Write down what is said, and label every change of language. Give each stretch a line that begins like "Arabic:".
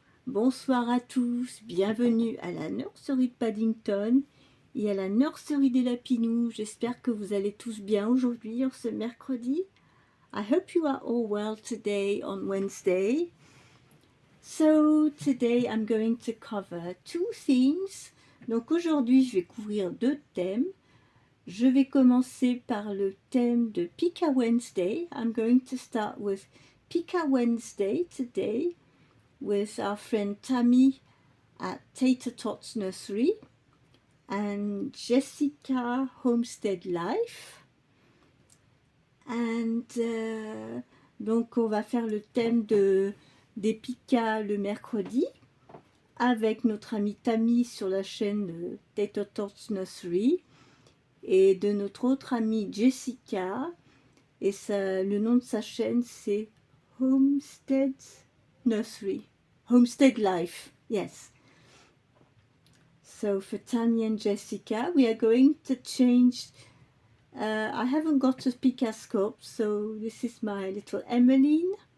French: Bonsoir à tous, bienvenue à la nurserie de Paddington et à la nurserie des Lapinous. J'espère que vous allez tous bien aujourd'hui, en ce mercredi.
English: I hope you are all well today on Wednesday. So today I'm going to cover two themes.
French: Donc aujourd'hui je vais couvrir deux thèmes. Je vais commencer par le thème de Pika Wednesday.
English: I'm going to start with Pika Wednesday today with our friend Tammy at Tater Tots Nursery and Jessica Homestead Life.
French: And donc on va faire le thème des Pika le mercredi avec notre amie Tammy sur la chaîne Tater Tots Nursery. Et de notre autre amie Jessica, et le nom de sa chaîne c'est Homestead Nursery, Homestead Life, yes.
English: So for Tammy and Jessica, we are going to change, I haven't got a Picascope, so this is my little Emmeline.